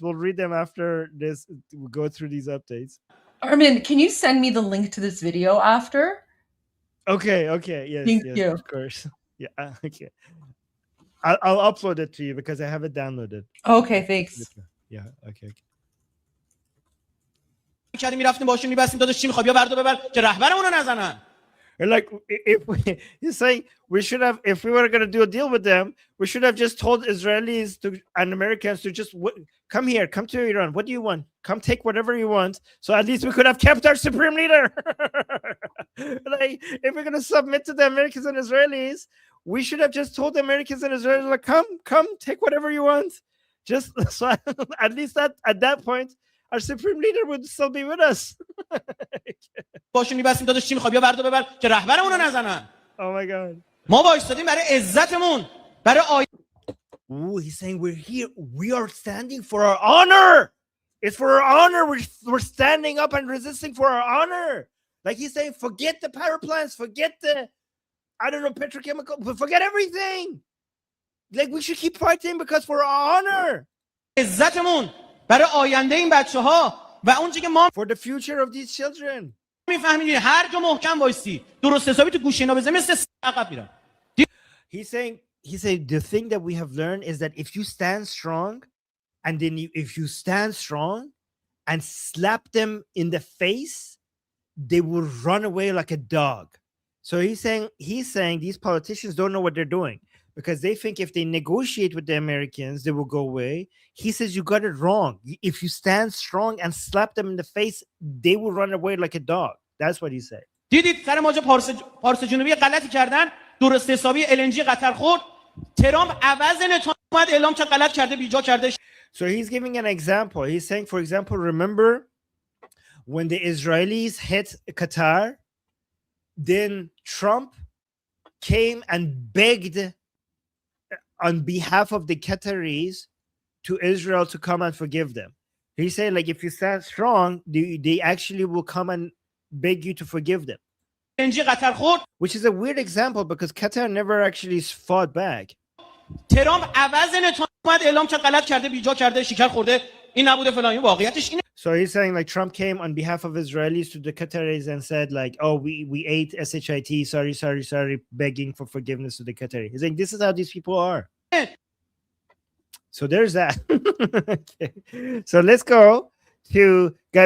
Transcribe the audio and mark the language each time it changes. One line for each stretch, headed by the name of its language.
English: We'll read them after this. We'll go through these updates. Armin, can you send me the link to this video after? Okay, yes, Thank you. Of course. Yeah, okay. I'll upload it to you because I have it downloaded. Okay, thanks. Yeah, okay.
Persian: می‌کردیم می‌رفتیم باشیم می‌بستیم داداش چی می‌خواد بیا بردو ببر که رهبرمون رو نزنن.
English: Like he's saying we should have, if we were going to do a deal with them, we should have just told Israelis and Americans to just come here, come to Iran. What do you want? Come take whatever you want. So at least we could have kept our supreme leader. Like if we're going to submit to the Americans and Israelis, we should have just told the Americans and Israelis, like, come take whatever you want. Just so at least at that point, our supreme leader would still be with us.
Persian: باشیم می‌بستیم داداش چی می‌خواد بیا بردو ببر که رهبرمون رو نزنن.
English: Oh my god.
Persian: ما وایسادیم برای عزتمون. برای
English: Ooh, he's saying we're here. We are standing for our honor. It's for our honor. We're standing up and resisting for our honor. Like he's saying, forget the power plants, forget the, petrochemical, but forget everything. Like we should keep fighting because for our honor.
Persian: عزتمون. برای آینده این بچه‌ها و اون چیزی که ما
English: for the future of these children.
Persian: می‌فهمید هر جا محکم وایسی درست حسابی تو گوشه اینا بزنی مثل عقب میرن.
English: He's saying the thing that we have learned is that if you stand strong and then if you stand strong and slap them in the face, they will run away like a dog. So he's saying these politicians don't know what they're doing because they think if they negotiate with the Americans, they will go away. He says you got it wrong. If you stand strong and slap them in the face, they will run away like a dog. That's what he said.
Persian: دیدید سر ماجرا پارس جنوبی غلطی کردن، درست حسابی LNG قطر خورد، ترامپ عوض نتانیاهو اومد اعلام کرد غلط کرده بیجا کرده.
English: So he's giving an example. He's saying, for example, remember when the Israelis hit Qatar, then Trump came and begged on behalf of the Qataris to Israel to come and forgive them. He said, like, if you stand strong, they actually will come and beg you to forgive them. Which is a weird example because Qatar never actually fought back.
Persian: ترامپ عوض نتانیاهو اومد اعلام کرد غلط کرده بیجا کرده شکر خورده این نبوده فلان. واقعیتش اینه.
English: So he's saying like Trump came on behalf of Israelis to the Qataris and said like, oh, we ate shit, sorry, begging for forgiveness to the Qataris. He's saying this is how these people are. So there's that. Okay. So let's go to guy.